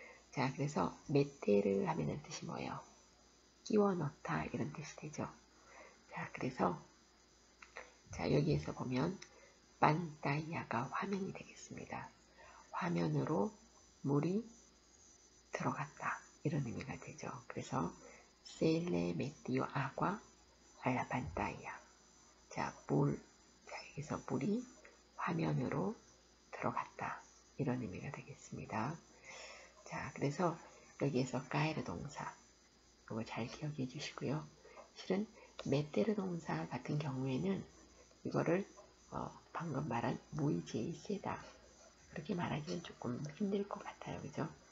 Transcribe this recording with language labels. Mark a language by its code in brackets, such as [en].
[ko] 자, 그래서 메테르 하면은 뜻이 뭐예요? 끼워 넣다 이런 뜻이 되죠. 자, 그래서 자, 여기에서 보면 판타야가 화면이 되겠습니다. 화면으로 물이 들어갔다 이런 의미가 되죠. 그래서 [es] se le metió agua a la pantalla. [ko] 자, 여기서 물이 화면으로 들어갔다 이런 의미가 되겠습니다. 자, 그래서 여기에서 까에르 동사 이거 잘 기억해 주시고요. 실은 메테르 동사 같은 경우에는 이거를 방금 말한 무의제의 세다 그렇게 말하기는 조금 힘들 것 같아요. 그죠?